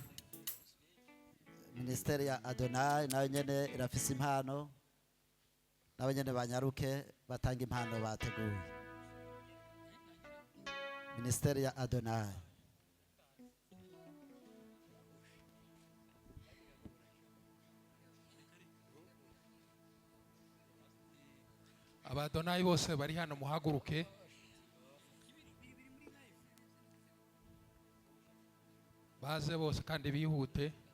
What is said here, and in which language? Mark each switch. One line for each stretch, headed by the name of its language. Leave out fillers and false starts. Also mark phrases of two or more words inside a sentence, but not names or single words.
Rundi: Ministeri ya Adonai nayo nyene irafise impano, nabo nyene banyaruke batanga impano bateguye. Ministeri ya Adonai. Abadonai bose bari hano muhaguruke. Baze bose kandi bihute.